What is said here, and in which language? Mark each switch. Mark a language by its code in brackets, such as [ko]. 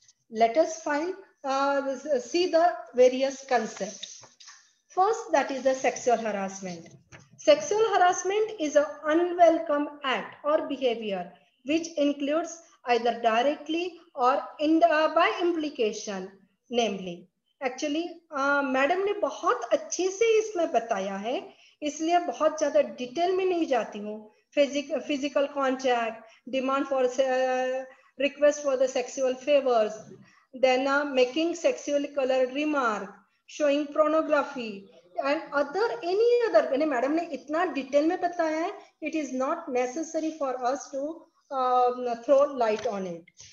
[en] Let us see the various concepts. First, that is the sexual harassment. Sexual harassment is an unwelcome act or behavior which includes either directly or by implication, namely. [hi] Actually, madam ने बहुत अच्छे से इसमें बताया है, इसलिए बहुत ज़्यादा डिटेल में नहीं जाती हूँ. [en] Physical contact, demand for request for the sexual favors, then making sexually colored remark, showing pornography, and any other. [hi] Madam ने इतना डिटेल में बताया है, [en] it is not necessary for us to throw light on it.